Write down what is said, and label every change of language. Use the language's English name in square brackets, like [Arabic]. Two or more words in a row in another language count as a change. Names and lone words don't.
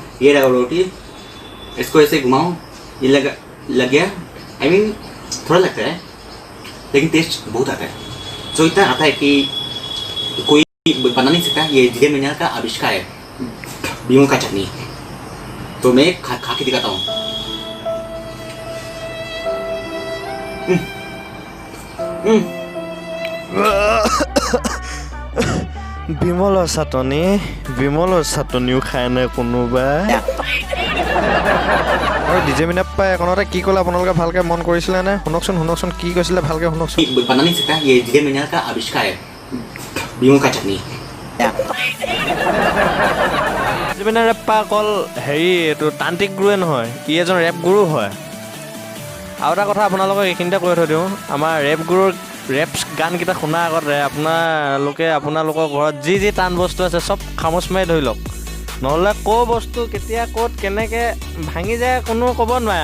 [Hindi] ये रहा रोटी, इसको ऐसे घुमाऊं, ये लग गया। [English] I mean, [Hindi] थोड़ा लगता है, लेकिन टेस्ट बहुत आता है। जो इतना आता है कि कोई बना नहीं सकता। ये DJ मिनाल का आविष्कार है, बीमों का चटनी। तो मैं खा के दिखाता हूँ। [Assamese] বিমলৰ চাটনিও খায় নে কোনোবাই? আৰু DJ মিনাপ্পাই এখনতে কি ক'লে আপোনালোকে ভালকৈ মন কৰিছিলে নে? শুনকচোন কি কৈছিলে, ভালকৈ শুনকচোন। [Hindi] बना नहीं सकता। ये DJ मिनाल का आविष्कार है, बीमों का चटनी। [Assamese] DJ মিনাপ্পা অকল এইটো তান্ত্ৰিক গুৰুৱে নহয়, ই এজন ৰেপ গুৰু হয়। আৰু এটা কথা আপোনালোকক এইখিনিতে কৈ থৈ দিওঁ, আমাৰ ৰেপ গুৰুৰ ৰেপ গানকেইটা শুনাৰ আগতে আপোনালোকৰ ঘৰত যি টান বস্তু আছে চব খামোচ মাৰি ধৰি লওক, নহ'লে ক'ৰ বস্তু কেতিয়া ক'ত কেনেকৈ ভাঙি যায় কোনো ক'ব নোৱাৰে।